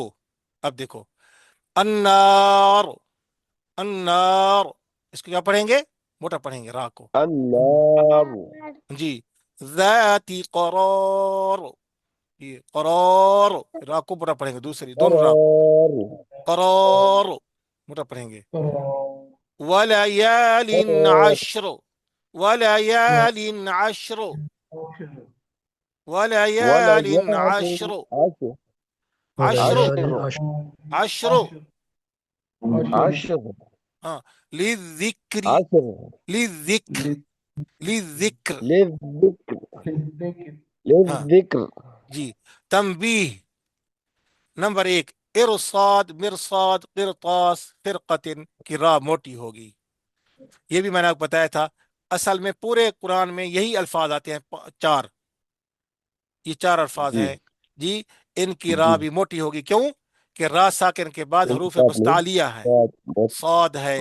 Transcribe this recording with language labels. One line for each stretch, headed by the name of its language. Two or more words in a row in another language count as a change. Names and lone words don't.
Urdu: اب دیکھو،
Arabic: النار، النار،
Urdu: اس کو کیا پڑھیں گے؟ موٹا پڑھیں گے را کو.
Arabic: النار
Urdu: جی.
Arabic: ذاتی قرار،
Urdu: یہ قرار، را کو موٹا پڑھیں گے، دوسری دونوں را.
Arabic: قرار
Urdu: قرار موٹا پڑھیں گے.
Arabic: وليال قرار عشر، وليال عشر، ولا وليال يعلم عشر، عشر عشر، عشر عشر. عشر हाँ. للذكر، عشر للذكر، للذكر. للذكر
Urdu: हाँ
Arabic: للذكر
Urdu: जी. تنبيه نمبر ایک، ارصاد، مرصاد، قرطاس، فرقتن کی را موٹی ہوگی. یہ بھی میں نے آپ کو بتایا تھا. اصل میں پورے قرآن میں یہی الفاظ آتے ہیں، چار. یہ چار الفاظ جی ہیں جی. ان کی را جی بھی موٹی ہوگی. کیوں؟ کہ را ساکن کے بعد ان کے حروف ساتھ میں مستعلیہ ہے. بہت صاد ہے